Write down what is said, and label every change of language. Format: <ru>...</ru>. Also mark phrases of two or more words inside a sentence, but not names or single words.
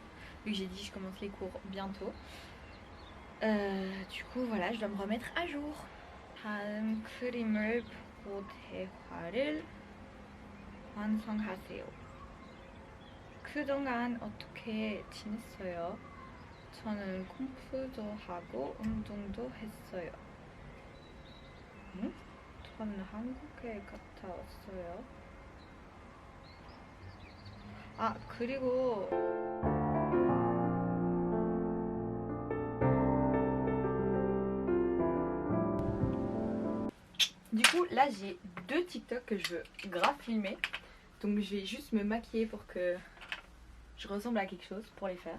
<fr>Vu que j'ai dit je commence les cours bientôt. Du coup voilà, je dois me remettre à jour.</fr> <ko>다음 그림을 보고 대화를 완성하세요. 그동안 어떻게 지냈어요? 저는 공부도 하고 운동도 했어요. 응? 저는 한국에 갔다 왔어요. 아 그리고</ko> <fr>du coup là j'ai deux TikTok que je veux grave filmer. Donc je vais juste me maquiller pour que je ressemble à quelque chose pour les faire.</fr>